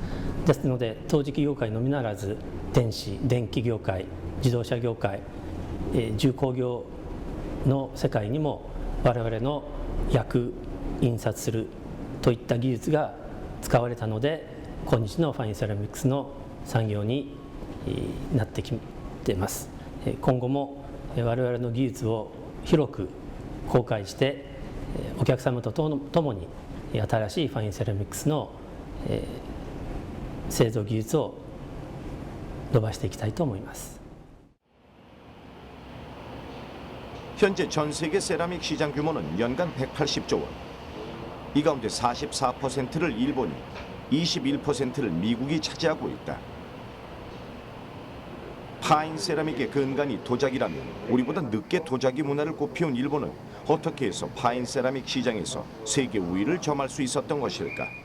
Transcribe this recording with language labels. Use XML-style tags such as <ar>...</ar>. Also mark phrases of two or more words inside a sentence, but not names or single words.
<ja>ですので陶磁器業界のみならず電子電気業界自動車業界重工業の世界にも我々の焼く印刷するといった技術が使われたので今日のファインセラミックスの産業になってきています。今後も我々の技術を広く公開してお客様と共に新しいファインセラミックスの製造技術を伸ばしていきたいと思います。</ja> <ko>현재 전 세계 세라믹 시장 규모는 연간 180조 원. 이 가운데 44%를 일본이, 21%를 미국이 차지하고 있다. 파인 세라믹의 근간이 도자기라면 우리보다 늦게 도자기 문화를 꽃피운 일본은 어떻게 해서 파인 세라믹 시장에서 세계 우위를 점할 수 있었던 것일까?</ko>